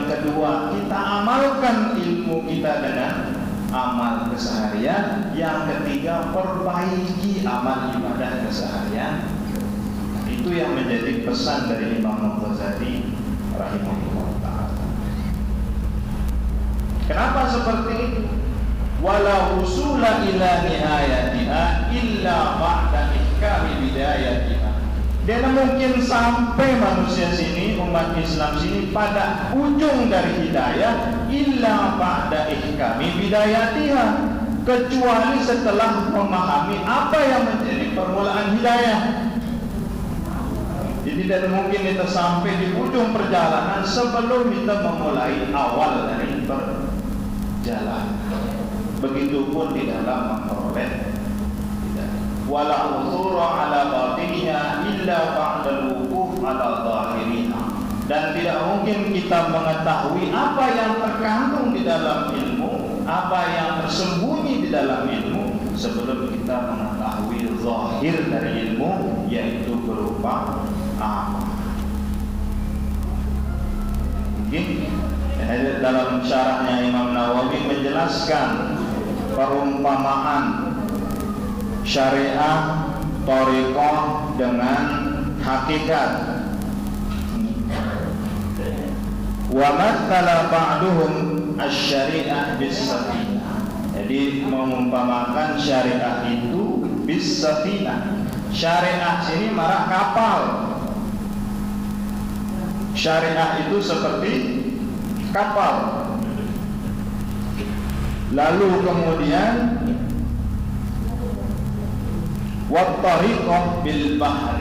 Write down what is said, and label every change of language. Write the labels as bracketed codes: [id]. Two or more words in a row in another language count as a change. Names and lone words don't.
[id] Yang kedua, kita amalkan ilmu kita dengan amal keseharian. Yang ketiga, perbaiki amal ibadah keseharian. Itu yang menjadi pesan dari Imam Ghazali [ar] رحمه الله تعالى. [id] Kenapa seperti itu? [ar] ولا وصول إلى نهايتها إلا بعد إحكام بدايتها. [id] Dan mungkin sampai manusia sini, umat Islam sini, pada ujung dari hidayah [ar] إلا بعد إحكام بدايتها, [id] kecuali setelah memahami apa yang menjadi permulaan hidayah. Jadi tidak mungkin kita sampai di ujung perjalanan sebelum kita memulai awal dari perjalanan. Begitupun di dalam memperoleh [ar] ولا عثور على باطنها إلا بعد الوقوف على ظاهرها. [id] Dan tidak mungkin kita mengetahui apa yang terkandung di dalam ilmu, apa yang tersembunyi di dalam ilmu, sebelum kita mengetahui zahir dari ilmu, yaitu berupa amal. Okay? Dalam syarahnya Imam Nawawi menjelaskan perumpamaan syariah thariqah dengan hakikat. [ar] ومثل بعضهم الشريعة بالسفينة. [id] Jadi mengumpamakan syariah itu bis-safinah. Syariah sini marah kapal. Syariah itu seperti kapal. Lalu kemudian [ar] والطريقة بالبحر.